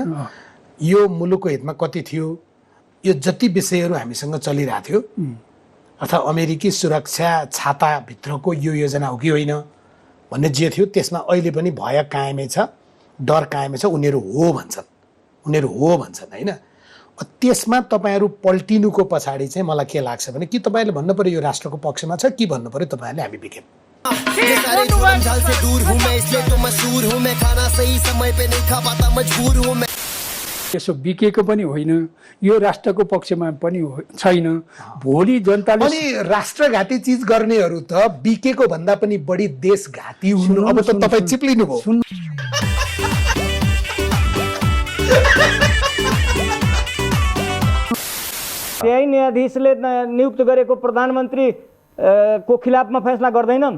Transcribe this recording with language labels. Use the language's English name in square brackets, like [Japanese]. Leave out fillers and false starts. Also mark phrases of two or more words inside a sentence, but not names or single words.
[Nepali] यो मुलुकको हितमा कति थियो? यो जति विषयहरू हामीसँग चलिरहेको थियो अथवा अमेरिकी सुरक्षा छाताभित्रको यो योजना हो कि होइन, भन्ने जे थियो त्यसमा अहिले पनि भय कायमै छ, डर कायमै छ। उनीहरू हो भन्छन् होइन। त्यसमा तपाईँहरू पल्टिनुको पछाडि चाहिँ मलाई के लाग्छ भने कि तपाईँले भन्नु पर्यो यो राष्ट्रको पक्षमा छ कि भन्नु पर्यो तपाईँहरूले हामी बिकेम। [Hindi] ये सारे जोरम झाल से दूर हूँ मैं, इसलिए तो मशहूर हूँ मैं, खाना सही समय पे नहीं खा पाता मजबूर हूँ मैं। [Nepali] त्यसो बिकेको पनि होइन, यो राष्ट्रको पक्षमा पनि छैन। भोलि जनताले अनि राष्ट्रघाती चिज गर्नेहरू त बिकेको भन्दा पनि बढी देशघाती हुनु। अब त तपाईँ चिप्लिनु भयो। त्यही न्यायाधीशले नियुक्त गरेको प्रधानमन्त्री को खिलाफमा फैसला गर्दैनन्।